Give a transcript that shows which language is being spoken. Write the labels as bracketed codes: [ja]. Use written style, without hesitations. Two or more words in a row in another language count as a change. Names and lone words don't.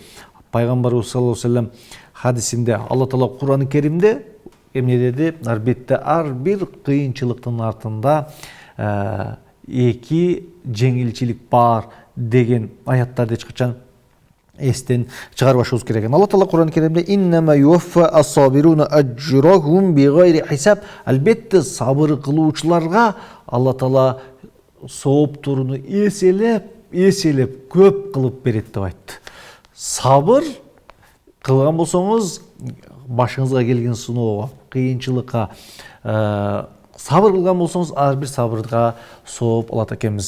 [ky] Пайгамбарыбыз [ar] صلى الله عليه وسلم [ky] хадисинде, Алла Таала Кур'ан-ы Керимде эмне деди? Албетте ар бир кыйынчылыктын артында эки жеңилчилик бар деген аяттарды эч качан эстен чыгарбашыбыз керек экен. Алла Таала Кур'ан-ы Керимде [ar] إنما يوفى الصابرون أجرهم بغير حساب. [ky] Албетте сабыр кылуучуларга Алла Таала сооптуруну эселеп көп кылып берет деп айтты. Сабыр кылган болсоңуз, башыңызга келген сыноого, кыйынчылыкка сабыр кылган болсоңуз, ар бир сабырга сооп алат экенбиз.